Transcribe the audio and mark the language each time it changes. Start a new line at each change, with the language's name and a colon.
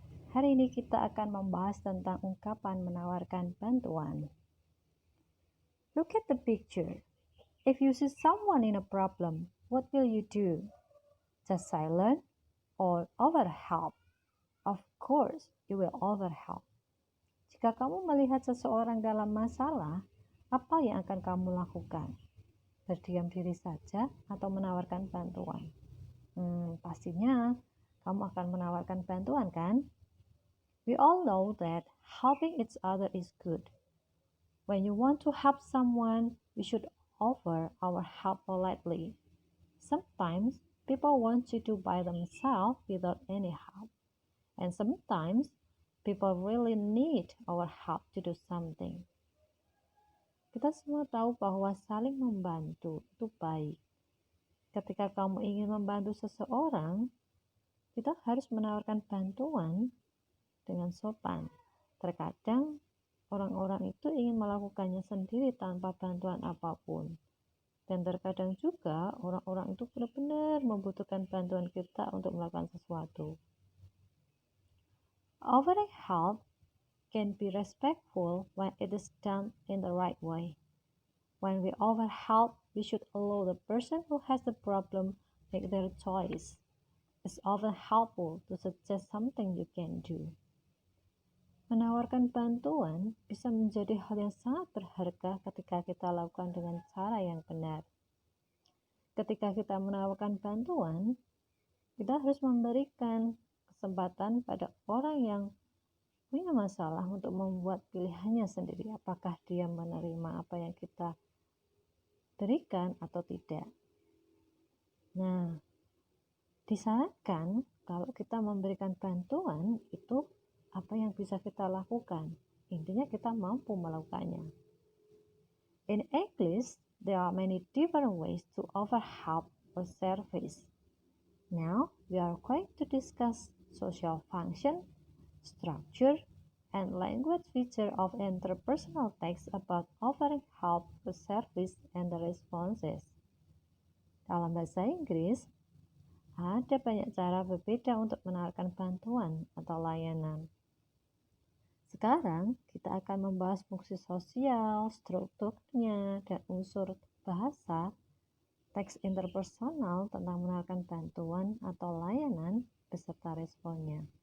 Indonesian: Hari ini kita akan membahas tentang ungkapan menawarkan bantuan.
English: Look at the picture. If you see someone in a problem, what will you do? Just silent or offer help? Of course, you will offer help.
Indonesian: Jika kamu melihat seseorang dalam masalah, apa yang akan kamu lakukan? Berdiam diri saja atau menawarkan bantuan? Pastinya kamu akan menawarkan bantuan, kan?
English: We all know that helping each other is good. When you want to help someone, we should offer our help politely. Sometimes people want you to by themselves without any help. And sometimes people really need our help to do something.
Indonesian: Kita semua tahu bahwa saling membantu itu baik. Ketika kamu ingin membantu seseorang, kita harus menawarkan bantuan dengan sopan. Terkadang orang-orang itu ingin melakukannya sendiri tanpa bantuan apapun. Dan terkadang juga orang-orang itu benar-benar membutuhkan bantuan kita untuk melakukan sesuatu.
English: Offering help can be respectful when it is done in the right way. When we offer help, we should allow the person who has the problem make their choice. It's often helpful to suggest something you can do.
Indonesian: Menawarkan bantuan bisa menjadi hal yang sangat berharga ketika kita lakukan dengan cara yang benar. Ketika kita menawarkan bantuan, kita harus memberikan kesempatan pada orang yang punya masalah untuk membuat pilihannya sendiri. Apakah dia menerima apa yang kita berikan atau tidak. Nah, disarankan kalau kita memberikan bantuan itu apa yang bisa kita lakukan. Intinya kita mampu melakukannya.
English: In English, there are many different ways to offer help or service. Now, we are going to discuss social function, structure, and language feature of interpersonal text about offering help or service and the responses.
Indonesian: Dalam bahasa Inggris, ada banyak cara berbeda untuk menawarkan bantuan atau layanan. Sekarang, kita akan membahas fungsi sosial, strukturnya, dan unsur bahasa teks interpersonal tentang menawarkan bantuan atau layanan beserta responnya.